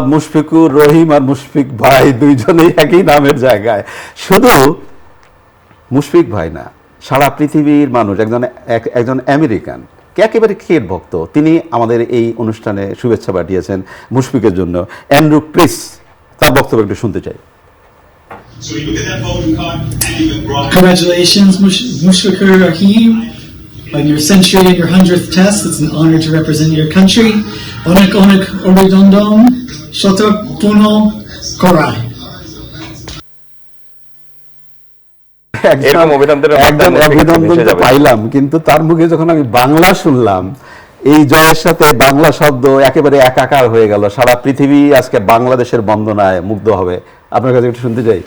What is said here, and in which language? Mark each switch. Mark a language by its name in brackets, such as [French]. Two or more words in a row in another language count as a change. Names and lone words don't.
[Bangla] মুশফিকুর রহিম আর মুশফিক ভাই দুইজনেই একই নামের জায়গায়। শুধু মুশফিক ভাই না, সারা পৃথিবীর মানুষ, একজন আমেরিকান একেবারে ক্রিকেট ভক্ত, তিনি আমাদের এই অনুষ্ঠানে শুভেচ্ছা পাঠিয়েছেন মুশফিকের জন্য। অ্যান্ড্রু প্রিস, তার বক্তব্য একটু শুনতে চাই। [English] Congratulations, Mushfiqur Rahim, on your century and your 100th test. It's an honor to represent your country. [Bangla] অনেক অনেক অভিনন্দন, শতক পূরণ করায়. এরকম অভিনন্দন তো পাইলাম, কিন্তু তার মুখে যখন আমি বাংলা শুনলাম, এই জয়ের সাথে বাংলা শব্দ একেবারে একাকার হয়ে গেল। সারা পৃথিবী আজকে বাংলাদেশের বন্দনায় মুগ্ধ হবে। আপনার কাছে একটু শুনতে চাই।